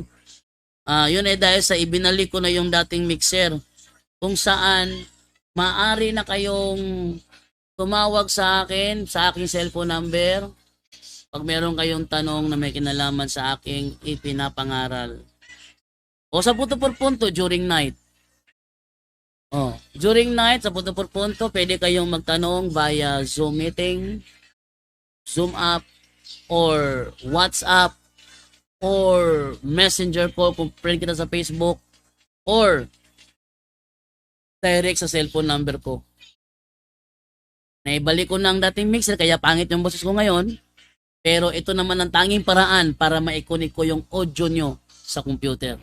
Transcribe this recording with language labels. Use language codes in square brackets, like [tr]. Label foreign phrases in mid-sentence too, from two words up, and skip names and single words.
[tl] Yun ay dahil sa ibinalik ko na yung dating mixer kung saan maaari na kayong tumawag sa akin sa aking cellphone number pag meron kayong tanong na may kinalaman sa aking ipinapangaral. O sa [es] punto por punto [en] during night. During night [es] sa punto por punto, [tl] pwede kayong magtanong via Zoom meeting, Zoom app, or WhatsApp, or Messenger call kung friend kita sa Facebook, or direct sa cellphone number ko. Naibalik ko na ang dating mixer kaya pangit yung boses ko ngayon, pero ito naman ang tanging paraan para ma-connect ko yung audio nyo sa computer.